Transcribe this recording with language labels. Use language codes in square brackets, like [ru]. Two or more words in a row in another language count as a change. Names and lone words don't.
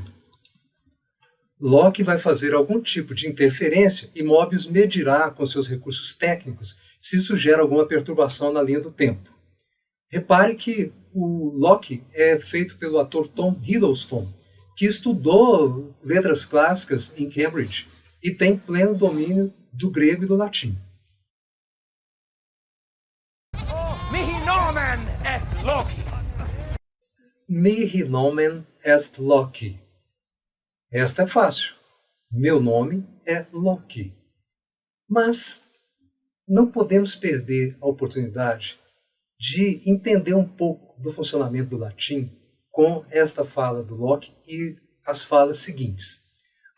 [pt] Loki vai fazer algum tipo de interferência e Mobius medirá com seus recursos técnicos se isso gera alguma perturbação na linha do tempo. Repare que o Loki é feito pelo ator Tom Hiddleston, que estudou letras clássicas em Cambridge e tem pleno domínio do grego e do latim. [la] Mihi nomen est Loki. Mihi nomen est Loki. [pt] Esta é fácil. Meu nome é Loki. Mas não podemos perder a oportunidade de entender um pouco do funcionamento do latim com esta fala do Loki e as falas seguintes.